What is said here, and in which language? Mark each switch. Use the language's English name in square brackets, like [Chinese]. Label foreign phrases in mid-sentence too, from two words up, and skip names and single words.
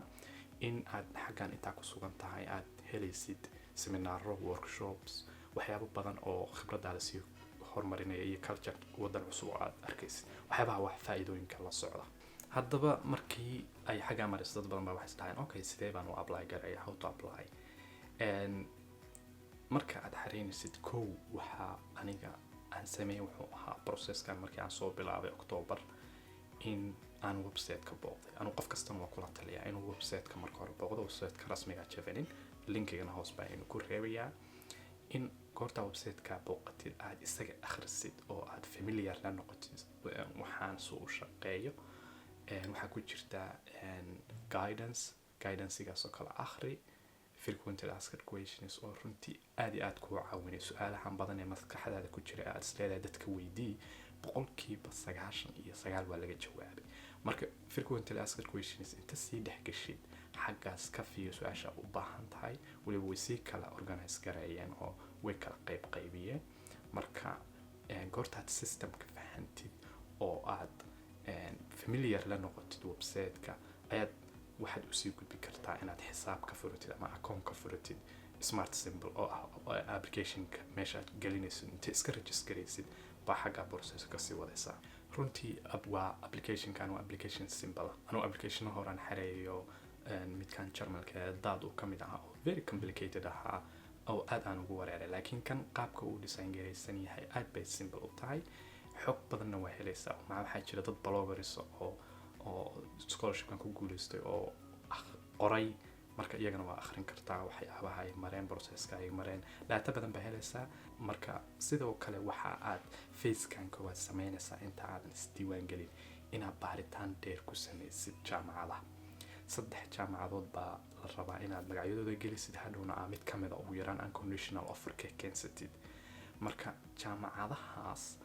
[Somali] in aad xaggan inta ku sugan tahay aad helaysid seminaaro, workshops, waxyaabo badan oo khibradaada si horumarinaya iyo culture wadan cusub aad arkaysid. waxyaabaha wax faa'iidooyinka la socda. haddaba markii ay xagga marisay dad badan baa waxay dhahaan okay sidee baan u apply gareeyaa, [English] how to apply. [Somali] marka aad xariinaysid waxa aniga aan sameeyay wuxuu ahaa processkan markii aan soo bilaabay October in aan website-ka booqday. anu qof kasta waa kula taliyaa inuu website-ka marka hore booqdo website-ka rasmiga Chevening linkigana hoos baa inuu ku reebayaa. in goorta website-ka booqatid aad isaga akhrisid oo aad familiar la noqotid waxaan soo shaqeeyo waxa ku jirta guidance-igaas oo kala akhri [English] frequently asked questions [Somali] oo runtii aad ku caawinay su'aalahan badan ee maskaxdaada ku jira aad isleedahay dadka weydii 99% waa laga jawaabay. marka [English] frequently asked questions [Somali] inta sii dhex gashid xaggaas ka fiyo su'aasha u baahan tahay waliba way si kala organize gareeyeen oo way kala qaybiyeen. marka goortaad systemka fahantid oo aad familiar la noqotid website-ka ayaad waxaad u sii gudbi kartaa inaad xisaab ka furatid ama account ka furatid [English] smart symbol [Somali] oo ah application-ka meesha aad gelinaysid inta iska register garaysid baa xagga process ka sii wadaysaa. runtii waa applicationkan waa application simple anuu application horaan xareeyo midkan jarmalka daad uu kamid ahaa oo [English] very complicated [Somali] ahaa oo aad aan ugu wareeray laakiin kan qaabka uu design garaysan yahay aad bay simple u tahay xog badanna waa helaysaa waxaa jira dad bloggers oo scholarshipkan ku guuleystay oo qoray marka iyagana waa akhrin kartaa waxyaabaha ay mareen processka ay mareen data badan baa helaysaa marka sidoo kale waxa aad facekan koowaad sameynaysaa inta aadan isdiiwaan gelin inaad baaritaan dheer ku sameysid jaamacadaha 3 jaamacadood baa la rabaa inaad magacyadooda gelisid hadhowna mid kamid ugu yaraan [English] unconditional offer [Somali] ka keensatid marka jaamacadahaas